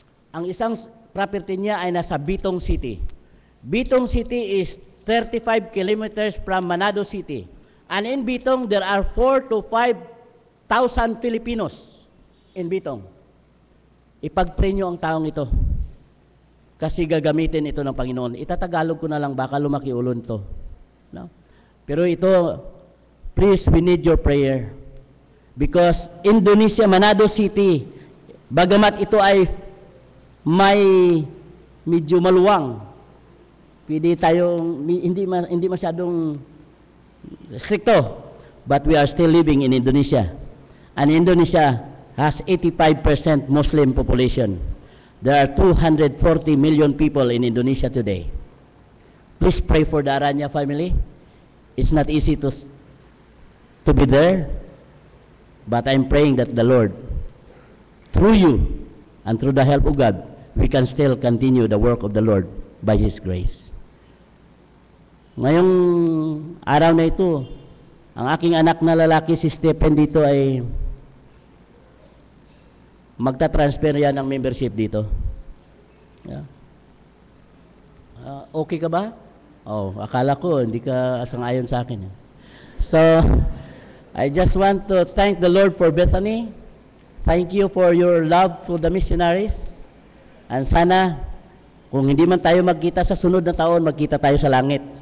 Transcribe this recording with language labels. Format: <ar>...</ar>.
<tl>Ang isang property niya ay nasa Bitong City.</tl> <en>Bitong City is 35 kilometers from Manado City. And in Bitong, there are 4,000 to 5,000 Filipinos in Bitong.</en> <tl>Ipag-pray nyo ang taong ito. Kasi gagamitin ito ng Panginoon. Itatagalog ko na lang, baka lumaki ulon to. No? Pero ito,</tl> <en>please, we need your prayer.</en> <tl>Because Indonesia, Manado City, bagamat ito ay may medyo maluwang, pwede tayong, hindi masyadong stricto,</tl> <en>but we are still living in Indonesia. And Indonesia has 85% Muslim population. There are 240 million people in Indonesia today. Please pray for the Aranya family. It's not easy to be there, but I'm praying that the Lord, through you and through the help of God, we can still continue the work of the Lord by His grace.</en> <tl>Ngayong araw na ito, ang aking anak na lalaki si Stephen dito ay magta-transfer yan ng membership dito. Yeah. Okay ka ba? Oh, akala ko hindi ka asang-ayon sa akin.</tl> <en>So, I just want to thank the Lord for Bethany. Thank you for your love for the missionaries.</en> <tl>And sana, kung hindi man tayo magkita sa sunod na taon, magkita tayo sa langit.</tl>